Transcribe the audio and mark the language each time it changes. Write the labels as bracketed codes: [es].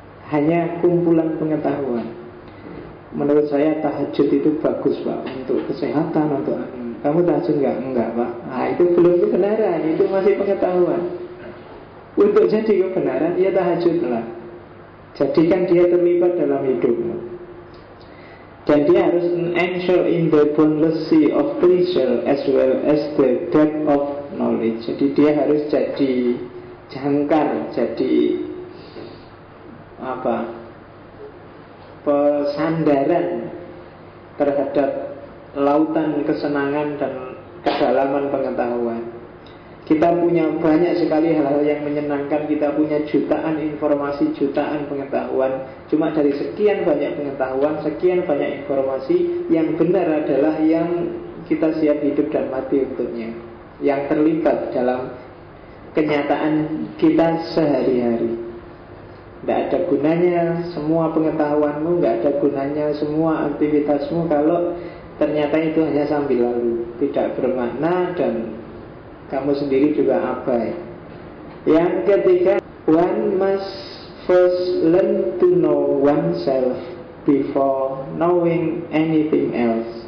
[id] Hanya kumpulan pengetahuan. Menurut saya tahajud itu bagus Pak, untuk kesehatan, untuk kamu tahajud enggak Pak. Nah itu belum kebenaran, itu masih pengetahuan. Untuk jadi kebenaran, ya tahajudlah. Jadikan dia terlibat dalam hidupmu. Dan dia harus [en] ensure in the boundless sea of pleasure as well as the depth of knowledge. [id] Jadi dia harus jadi jangkar, jadi pesandaran terhadap lautan kesenangan dan kedalaman pengetahuan. Kita punya banyak sekali hal-hal yang menyenangkan. Kita punya jutaan informasi, jutaan pengetahuan. Cuma dari sekian banyak pengetahuan, sekian banyak informasi, yang benar adalah yang kita siap hidup dan mati untuknya, yang terlibat dalam kenyataan kita sehari-hari. Tidak ada gunanya semua pengetahuanmu, tidak ada gunanya semua aktivitasmu kalau ternyata itu hanya sambil lalu, tidak bermakna dan kamu sendiri juga abai. Yang ketiga, [en] one must first learn to know oneself before knowing anything else.